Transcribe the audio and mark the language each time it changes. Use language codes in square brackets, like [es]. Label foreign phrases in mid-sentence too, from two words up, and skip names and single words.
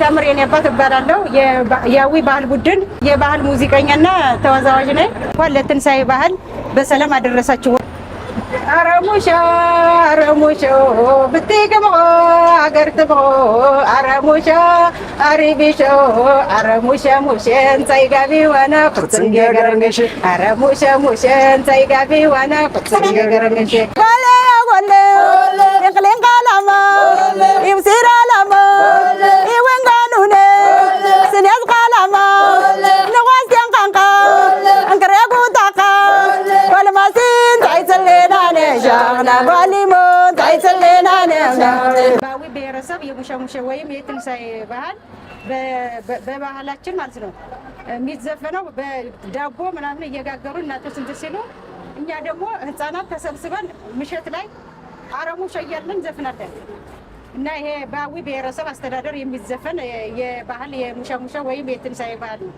[am] የኔ አባት እባላለሁ። የአዊ ባህል ቡድን የባህል ሙዚቀኛና ተወዛዋዥ ነኝ። እንኳን ለትንሳኤ ባህል በሰላም አደረሳችሁ። [awn] አረሙሻ አረሙሾ ብትገሞ አገር ትሞ አረሙሻ አሪቢሾ አረሙሻ ሙሸን ሳይጋቢ ዋና ፍጽንገ ገረንገሽ አረሙሻ ሙሸን ሳይጋቢ ዋና ፍጽንገ ገረንገሽ ወለ ወለ የቅሌን ቃላማ ይብሲራ ላማ ይወንጋኑነ ስንያዝ ቃላማ ንዋስያን ቃንቃ አንከረጉ ታቃ ወለማሲን ታይሰሌናነ ሻና ባሊሞን ታይሰሌናነ [am] ባዊ ብሔረሰብ የሙሸሙሸ ወይም የትንሳኤ ባህል በባህላችን ማለት ነው የሚዘፈነው በዳቦ ምናምን እየጋገሩ እናቶች እንትን ሲሉ እኛ ደግሞ ህፃናት ተሰብስበን ምሽት ላይ አረሙሻ እያልን እንዘፍናለን እና ይሄ በአዊ ብሔረሰብ አስተዳደር የሚዘፈን የባህል የሙሸሙሸ ወይም የትንሳኤ ባህል ነው።